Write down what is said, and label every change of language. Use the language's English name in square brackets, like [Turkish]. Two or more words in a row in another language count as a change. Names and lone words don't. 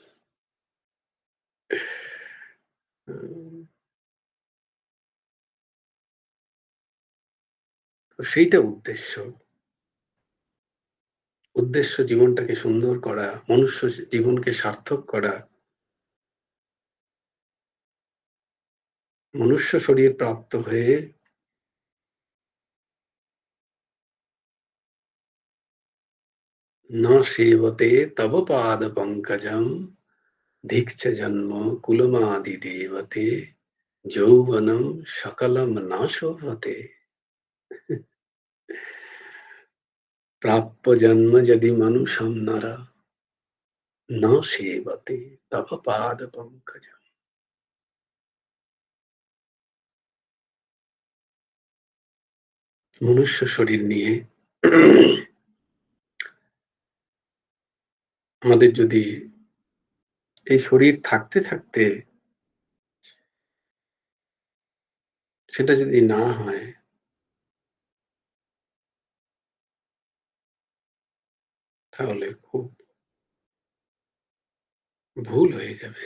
[Bangla] তো সেইটা উদ্দেশ্য। উদ্দেশ্য জীবনটাকে সুন্দর করা, মনুষ্য জীবনকে সার্থক করা। মনুষ্য শরীর প্রাপ্ত হয়ে [Sanskrit] न सेवते तव पाद पंकजम धिक्ष जन्म कुलमादि देवते যৌবনম সকলম না শোভতে। প্রাপ্য জন্ম যদি মনুষম নরা ন সেবতে তব পাদ পঙ্কজম। [Bangla] মনুষ্য শরীর নিয়ে আমাদের যদি এই শরীর থাকতে থাকতে সেটা যদি না হয়, তাহলে খুব ভুল হয়ে যাবে।